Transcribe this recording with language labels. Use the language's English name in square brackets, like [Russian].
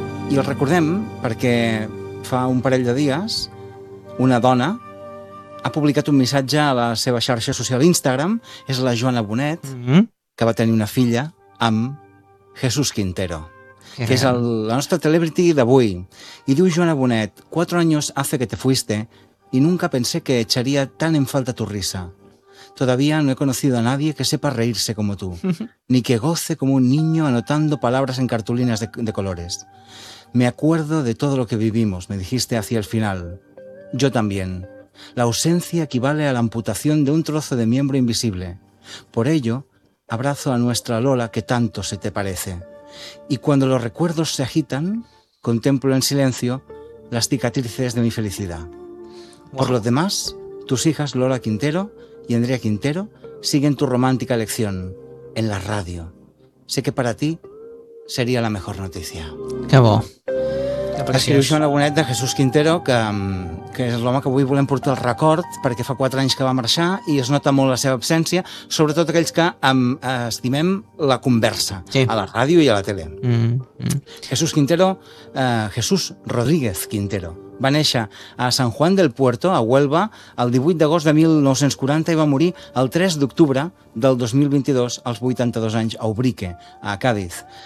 [Catalan] I el recordem perquè fa un parell de dies una dona ha publicat un missatge a la seva xarxa social Instagram. És la Joana Bonet, que va tenir una filla amb Jesús Quintero, que és la nostra Celebrity d'avui. I diu [Spanish] Joana Bonet: 4 años hace que te fuiste y nunca pensé que echaría tan en falta tu risa. Todavía no he conocido a nadie que sepa reírse como tú, ni que goce como un niño anotando palabras en cartulinas de colores. Me acuerdo de todo lo que vivimos, me dijiste hacia el final. Yo también. La ausencia equivale a la amputación de un trozo de miembro invisible. Por ello, abrazo a nuestra Lola que tanto se te parece. Y cuando los recuerdos se agitan, contemplo en silencio las cicatrices de mi felicidad. Por los demás, tus hijas Lola Quintero y Andrea Quintero siguen tu romántica elección en la radio. Sé que para ti sería la mejor noticia. [Catalan] Qué bo. Escriu Joana Bonet de Jesús Quintero, que és l'home que avui volem portar al record, perquè fa 4 anys que va marxar i es nota molt la seva absència, sobretot aquells que estimem la conversa, sí, a la ràdio i a la tele. Jesús Quintero, Jesús Rodríguez Quintero, va néixer a San Juan del Puerto, a Huelva, el 18 d'agost de 1940 i va morir el 3 d'octubre del 2022, als 82 anys, a Ubrique, a Càdiz.